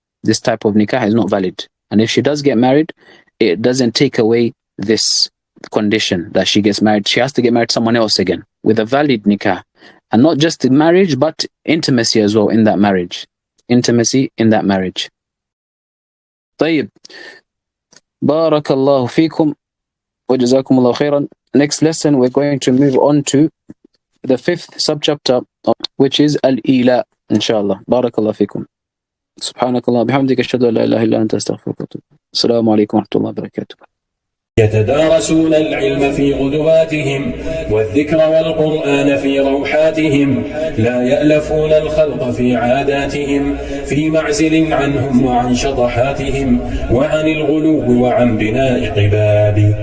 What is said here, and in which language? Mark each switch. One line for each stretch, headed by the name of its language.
English: This type of nikah is not valid. And if she does get married, it doesn't take away this condition that she gets married. She has to get married to someone else again with a valid nikah. And not just marriage, but intimacy as well in that marriage. Intimacy in that marriage.
Arabic: طيب. بارك الله فيكم وجزاكم الله خيرا.
English: Next lesson, we're going to move on to the 5th subchapter, which is Al-Ila, inshallah.
Arabic: بارك الله فيكم. سبحانك الله بحمدك أشهد أن لا إله إلا أنت أستغفرك وأتوب إليك. السلام عليكم ورحمة الله وبركاته. يتدارسون العلم في غدواتهم والذكر والقرآن في روحاتهم لا يألفون الخلق في عاداتهم في معزل عنهم وعن شطحاتهم وعن الغلو وعن بناء قباب